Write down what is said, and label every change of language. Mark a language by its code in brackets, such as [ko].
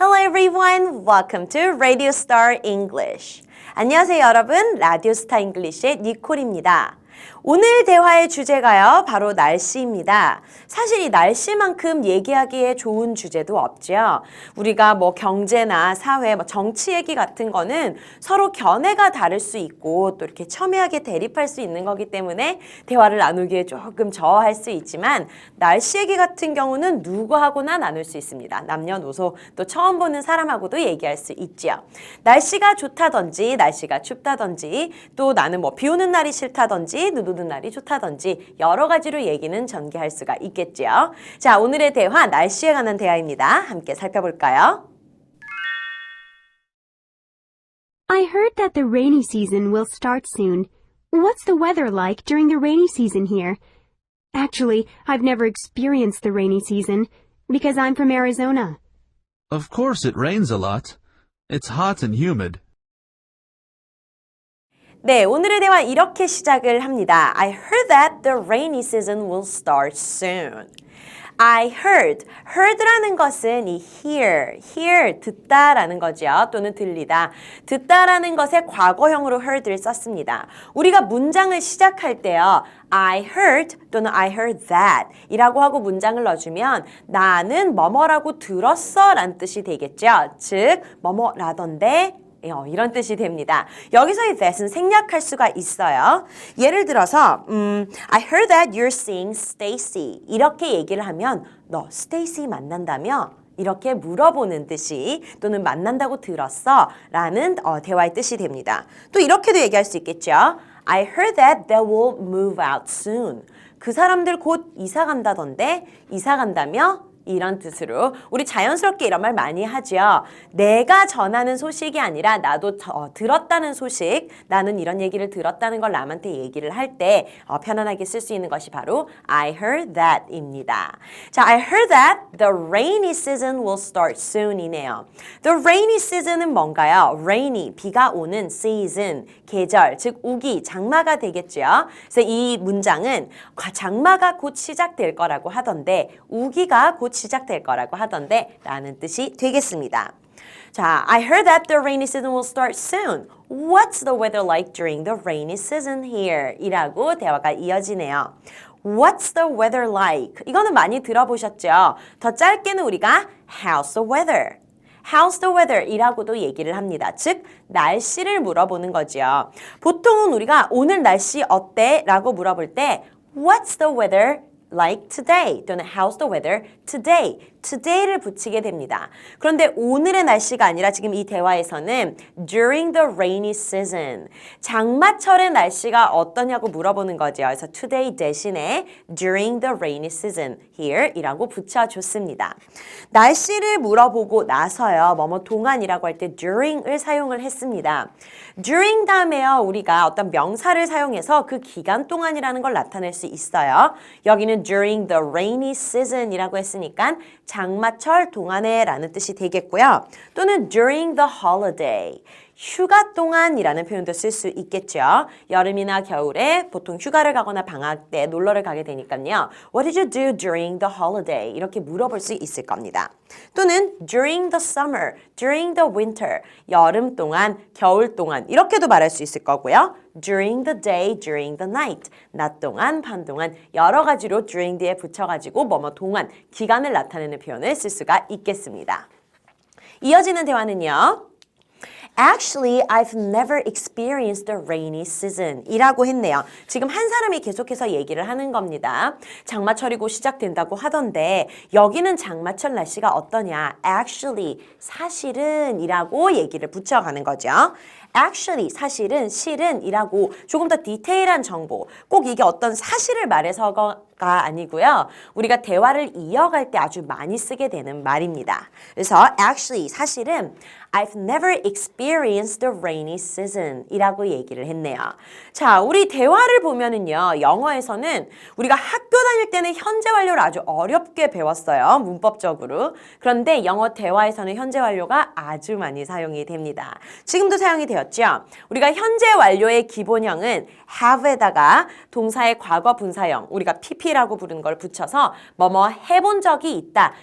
[en] everyone, welcome to Radio Star English. [ko] 안녕하세요 여러분, 라디오 스타 잉글리시의 니콜입니다. 오늘 대화의 주제가요, 바로 날씨입니다. 사실 이 날씨만큼 얘기하기에 좋은 주제도 없죠. 우리가 뭐 경제나 사회, 정치 얘기 같은 거는 서로 견해가 다를 수 있고 또 이렇게 첨예하게 대립할 수 있는 거기 때문에 대화를 나누기에 조금 저할 수 있지만 날씨 얘기 같은 경우는 누구하고나 나눌 수 있습니다. 남녀노소 또 처음 보는 사람하고도 얘기할 수 있죠. 날씨가 좋다든지 날씨가 춥다든지 또 나는 뭐 비 오는 날이 싫다든지 눈 오는 날이 좋다든지 여러 가지로 얘기는 전개할 수가 있겠죠. 자, 오늘의 대화 날씨에 관한 대화입니다. 함께 살펴볼까요? [en] I heard that the rainy season will start soon. What's the weather like during the rainy season here? Actually, I've never experienced the rainy season because I'm from Arizona. Of course it rains a lot. It's hot and humid. [ko] 네, 오늘의 대화 이렇게 시작을 합니다. [en] I heard that the rainy season will start soon. [ko] I heard라는 것은 이 hear, 듣다라는 거죠. 또는 들리다. 듣다라는 것의 과거형으로 heard를 썼습니다. 우리가 문장을 시작할 때요. I heard 또는 I heard that 이라고 하고 문장을 넣어주면 나는 뭐뭐라고 들었어 라는 뜻이 되겠죠. 즉, 뭐뭐라던데 이런 뜻이 됩니다. 여기서의 that은 생략할 수가 있어요. 예를 들어서 [en] I heard that you're seeing Stacy [ko] 이렇게 얘기를 하면 너 Stacy 만난다며? 이렇게 물어보는 뜻이 또는 만난다고 들었어? 라는 대화의 뜻이 됩니다. 또 이렇게도 얘기할 수 있겠죠. [en] I heard that they will move out soon. [ko] 그 사람들 곧 이사 간다던데 이사 간다며? 이런 뜻으로 우리 자연스럽게 이런 말 많이 하죠. 내가 전하는 소식이 아니라 나도 들었다는 소식, 나는 이런 얘기를 들었다는 걸 남한테 얘기를 할 때 편안하게 쓸 수 있는 것이 바로 I heard that입니다. [en] 자, I heard that the rainy season will start soon이네요. [ko] The rainy season은 뭔가요? Rainy, 비가 오는 season, 계절, 즉 우기, 장마가 되겠죠. 그래서 이 문장은 장마가 곧 시작될 거라고 하던데 우기가 곧 시작될 거라고 하던데 라는 뜻이 되겠습니다. [en] 자, I heard that the rainy season will start soon. What's the weather like during the rainy season here? [ko] 이라고 대화가 이어지네요. [en] What's the weather like? [ko] 이거는 많이 들어보셨죠? 더 짧게는 우리가 [en] How's the weather? How's the weather? [ko] 이라고도 얘기를 합니다. 즉, 날씨를 물어보는 거죠. 보통은 우리가 오늘 날씨 어때? 라고 물어볼 때 [en] What's the weather like today? 또는 How's the weather today? [ko] today를 붙이게 됩니다. 그런데 오늘의 날씨가 아니라 지금 이 대화에서는 [en] during the rainy season, [ko] 장마철의 날씨가 어떠냐고 물어보는 거죠. 그래서 today 대신에 [en] during the rainy season here [ko] 이라고 붙여줬습니다. 날씨를 물어보고 나서요. 뭐뭐 동안이라고 할 때 during을 사용을 했습니다. during 다음에요. 우리가 어떤 명사를 사용해서 그 기간 동안이라는 걸 나타낼 수 있어요. 여기는 during the rainy season 이라고 했으니까 장마철 동안에 라는 뜻이 되겠고요. 또는 during the holiday, 휴가 동안이라는 표현도 쓸 수 있겠죠. 여름이나 겨울에 보통 휴가를 가거나 방학 때 놀러를 가게 되니까요. [en] What did you do during the holiday? [ko] 이렇게 물어볼 수 있을 겁니다. 또는 [en] during the summer, during the winter, [ko] 여름 동안, 겨울 동안 이렇게도 말할 수 있을 거고요. [en] during the day, during the night, [ko] 낮 동안, 밤 동안 여러 가지로 during 뒤에 붙여가지고 뭐뭐 동안, 기간을 나타내는 표현을 쓸 수가 있겠습니다. 이어지는 대화는요. [en] Actually, I've never experienced the rainy season [ko] 이라고 했네요. 지금 한 사람이 계속해서 얘기를 하는 겁니다. 장마철이 곧 시작된다고 하던데 여기는 장마철 날씨가 어떠냐? Actually, 사실은 이라고 얘기를 붙여가는 거죠. Actually, 사실은, 실은 이라고 조금 더 디테일한 정보, 꼭 이게 어떤 사실을 말해서가 아니고요. 우리가 대화를 이어갈 때 아주 많이 쓰게 되는 말입니다. 그래서 actually, 사실은 [en] I've never experienced the rainy season [ko] 이라고 얘기를 했네요. 자, 우리 대화를 보면은요. 영어에서는 우리가 학교 다닐 때는 현재 완료를 아주 어렵게 배웠어요. 문법적으로. 그런데 영어 대화에서는 현재 완료가 아주 많이 사용이 됩니다. 지금도 사용이 되어 되었죠. 우리가 현재 완료의 기본형은 have에다가 동사의 과거 분사형, 우리가 pp라고 부르는 걸 붙여서 뭐뭐 해본 적이 있다.